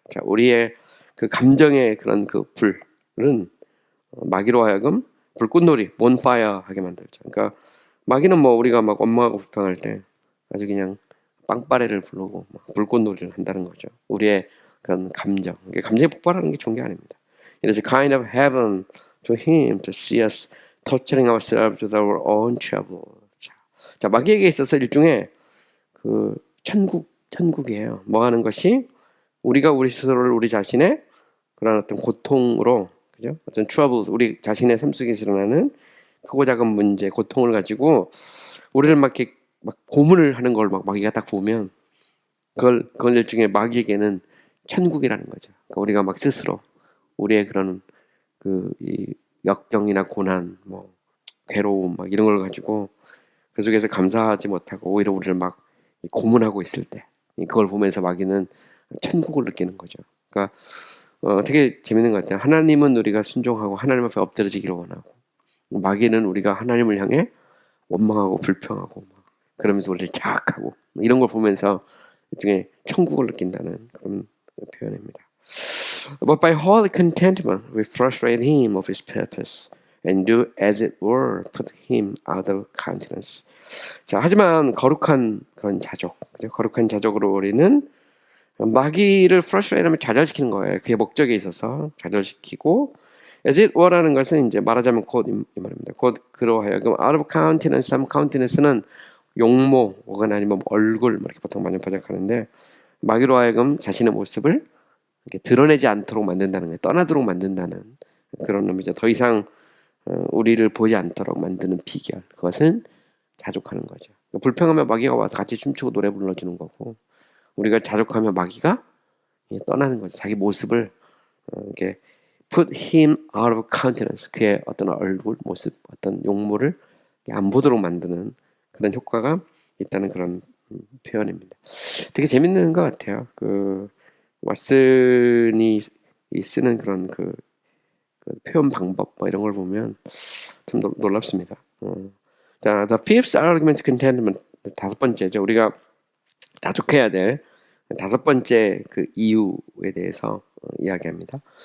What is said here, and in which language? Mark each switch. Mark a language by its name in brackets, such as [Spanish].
[Korean] 자, 우리의 그 감정의 그런 불은 마귀로 하여금 불꽃놀이, bonfire 하게 만들죠. 그러니까 마귀는 뭐 우리가 막 원망하고 불평할 때 아주 그냥 빵빠레를 부르고 불꽃놀이를 한다는 거죠. 우리의 그런 감정이 폭발하는 게 좋은 게 아닙니다. [English] It is a kind of heaven to him to see us torturing ourselves with our own trouble. [Korean] 자, 마귀에게 있어서 일종의 천국이에요. 뭐 하는 것이 우리가 우리 스스로를 우리 자신의 그런 어떤 고통으로, 그죠? 어떤 trouble, 우리 자신의 삶 속에서 일어나는 크고 작은 문제, 고통을 가지고 우리를 막 고문을 하는 걸 마귀가 딱 보면 그걸 일종의 마귀에게는 천국이라는 거죠. 그러니까 우리가 막 스스로 우리의 그런 이 역경이나 고난, 괴로움 이런 걸 가지고 그 속에서 감사하지 못하고 오히려 우리를 고문하고 있을 때 그걸 보면서 마귀는 천국을 느끼는 거죠. 그러니까 되게 재밌는 것 같아요. 하나님은 우리가 순종하고 하나님 앞에 엎드러지기를 원하고 마귀는 우리가 하나님을 향해 원망하고 불평하고 그러면서 우리를 자학하고 이런 걸 보면서 일종의 천국을 느낀다는 그런 표현입니다. [English] But by holy contentment we frustrate him of his purpose and do as it were put him out of countenance. [Korean] 자, 하지만 거룩한 그런 자족, 거룩한 자족으로 우리는 마귀를 frustrate하면 좌절시키는 거예요. 그게 목적에 있어서 좌절시키고 as it were 라는 것은 이제 말하자면 곧 이 말입니다. 곧 그로 하여금 out of countenance, countenance는 용모 혹은 아니면 얼굴 이렇게 보통 많이 번역하는데 마귀로 하여금 자신의 모습을 이렇게 드러내지 않도록 만든다는 거예요. 떠나도록 만든다는 그런 의미죠. 더 이상 우리를 보지 않도록 만드는 비결, 그것은 자족하는 거죠. 불평하면 마귀가 와서 같이 춤추고 노래 불러주는 거고, 우리가 자족하면 마귀가 떠나는 거죠. 자기 모습을 이렇게 put him out of countenance, 그의 어떤 얼굴, 모습, 어떤 용모를 안 보도록 만드는 그런 효과가 있다는 그런 표현입니다. 되게 재밌는 것 같아요. 왓슨이 쓰는 그런 그 표현 방법 이런 걸 보면 참 놀랍습니다. [English] 자, the fifth argument contentment, 다섯 번째죠. [Korean] 우리가 자족해야 될 다섯 번째 그 이유에 대해서 이야기합니다.